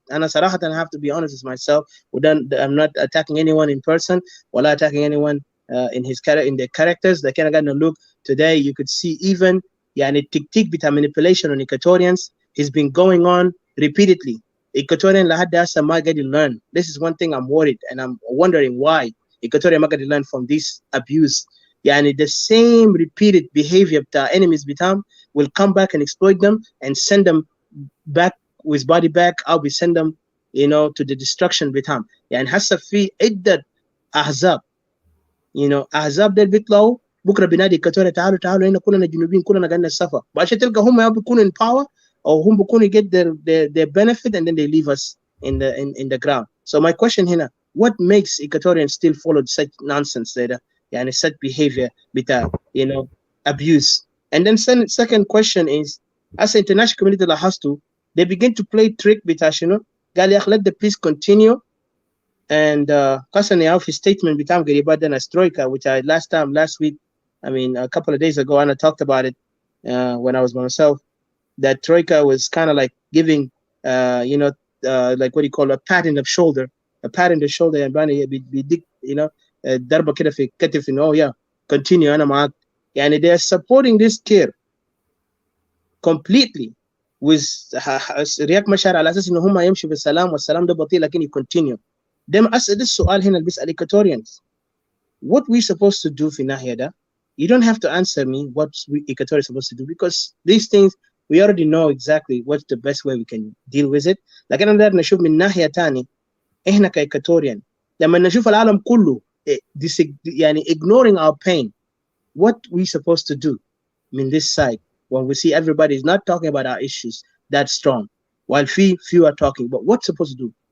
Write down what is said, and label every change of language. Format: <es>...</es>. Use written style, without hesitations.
<ar>أنا صراحة</ar> <en>I have to be honest with myself. I'm not attacking anyone in person</en> <ar>ولا</ar> <en>attacking anyone in their characters.</en> <ar>لكن أنا قاعد</ar> <en>look today you could see even</en> <ar>يعني التكتيك بتاع</ar> <en>manipulation on Equatorians has been going on repeatedly.</en> <ar>Equatorian لحد هسه ما قاعد learn.</ar> <en>This is one thing I'm worried and I'm wondering why Equatorian</en> <ar>ما قاعد</ar> <en>learn from this abuse.</en> <ar>يعني</ar> <en>the same repeated behavior</en> <ar>بتاع</ar> <en>enemies</en> <ar>بتاعهم</ar> <en>will come back and exploit them and send them back with body back. I'll be send them, you know, to the destruction</en> <ar>بتاعهم. يعني هسه في عدة أحزاب،</ar> <en>you know،</en> <ar>أحزاب ده بيطلعوا بكرة بنادي إيكواتوريا تعالوا هنا كلنا جنوبيين كلنا قاعدين السفر، وعشان تلقى هم يا بيكونوا</ar> <en>in power</en> <ar>أو هم بيكونوا</ar> <en>get their benefit and then they leave us in the ground. So my question</en> <ar>هنا,</ar> <en>what makes Equatorians still follow such nonsense there?</en> <ar>يعني</ar> <en>such behavior</en> <ar>بتاع,</ar> <en>you know, abuse. And then second question is, as the international community</en> <ar>لاحظتوا,</ar> <en>they begin to play trick</en> <ar>بتاع شنو؟ قال يا أخي</ar> <en>let the peace continue. And Hassan his statement</en> <ar>بتاعهم قريبات ده</ar> <en>Troika, which I last week, I mean a couple of days ago, and I talked about it when I was by myself, that Troika was kind of like giving, you know, like what do you call a pat in the shoulder, and</en> <ar>بيديك,</ar> <en>you know,</en> <ar>ضربة كده في كتف إنه</ar> <en>oh yeah continue</en> <ar>أنا معاك. يعني</ar> <en>they are supporting this kid completely with</en> <ar>رياك مشاعر على أساس إنه هم يمشوا بالسلام والسلام ده بطيء لكن يcontinue. Them أسأل السؤال هنا اللي بيسأل Equatorians,</ar> <en>what we supposed to do</en> <ar>في الناحية ده?</ar> <en>You don't have to answer me what Equatoria is supposed to do, because these things we already know exactly what's the best way we can deal with it.</en> <ar>لكن أنا داير نشوف من ناحية تاني إحنا كإيكواتوريان لما نشوف العالم كله يعني</ar> <en>ignoring our pain, what we supposed to do in this side when we see everybody is not talking about our issues that strong while few are talking, but what's supposed to do?</en>